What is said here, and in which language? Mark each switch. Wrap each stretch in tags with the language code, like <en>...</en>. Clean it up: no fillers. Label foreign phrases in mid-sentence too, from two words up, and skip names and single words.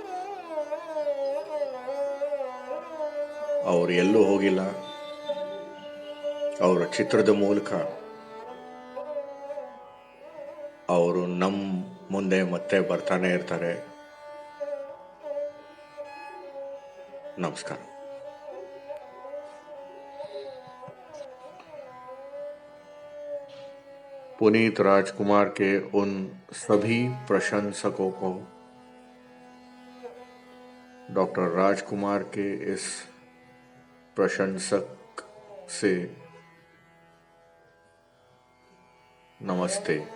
<kn>ಅವರು ಎಲ್ಲೂ ಹೋಗಿಲ್ಲ, ಅವರ ಚಿತ್ರದ ಮೂಲಕ ಅವರು ನಮ್ಮ ಮುಂದೆ ಮತ್ತೆ ಬರ್ತಾನೆ ಇರ್ತಾರೆ. ನಮಸ್ಕಾರ.</kn> <hi>पुनीत राजकुमार के उन सभी प्रशंसकों को डॉक्टर राजकुमार के इस प्रशंसक से नमस्ते।</hi>